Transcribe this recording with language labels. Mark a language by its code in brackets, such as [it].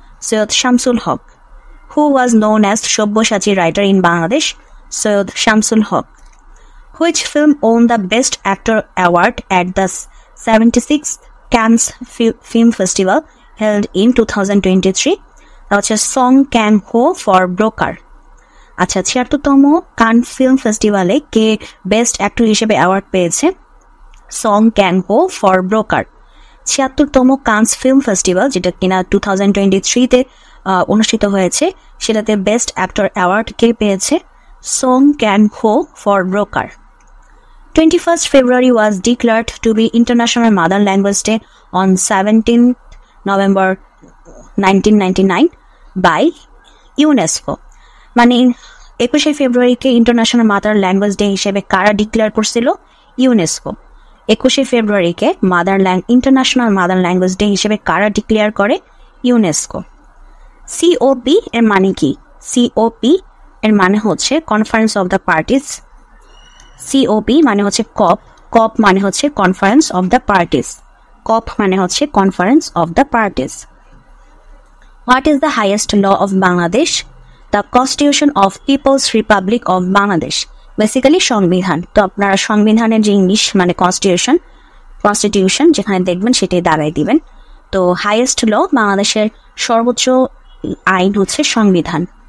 [en] Sayyid Shamsul Haq. Who was known as Shobosachi writer in Bangladesh? Sayyid Shamsul Haq. Which film won the Best Actor award at the 76th Cannes Film Festival held in 2023? [bn] হচ্ছে song ক্যাং হো for broker. আচ্ছা, 76তম কান film ফেস্টিভ্যালে কে best actor হিসেবে award পেয়েছে? Song ক্যাং হো for broker. 76তম Cannes film festival, যেটা কিনা 2023-তে অনুষ্ঠিত হয়েছে, সেটাতে বেস্ট অ্যাক্টর অ্যাওয়ার্ড কে পেয়েছে? সং ক্যাং হো for broker. [en] 21st February was declared to be International Mother Language Day on 17th November 1999 by UNESCO. [bn] মানে 21শে ফেব্রুয়ারিকে ইন্টারন্যাশনাল মাদার ল্যাঙ্গুয়েজ ডে হিসেবে কারা ডিক্লেয়ার করছিল? UNESCO. 21শে ফেব্রুয়ারিকে international mother language day হিসেবে কারা declare করে? UNESCO. COP এর মানে কি? সিওপি এর মানে হচ্ছে conference of the parties. COP মানে হচ্ছে কপ, কপ মানে হচ্ছে কনফারেন্স অফ দ্য পার্টিস, কপ মানে হচ্ছে conference of the parties. [en] What is the highest law of Bangladesh? The Constitution of People's Republic of Bangladesh. [bn] Basically সংবিধান। তো আপনারা সংবিধানের যে ইংলিশ মানে কনস্টিটিউশন যেখানে দেখবেন সেটাই দাঁড়াই দিবেন। তো হাইয়েস্ট ল, বাংলাদেশের সর্বোচ্চ আইন হচ্ছে সংবিধান।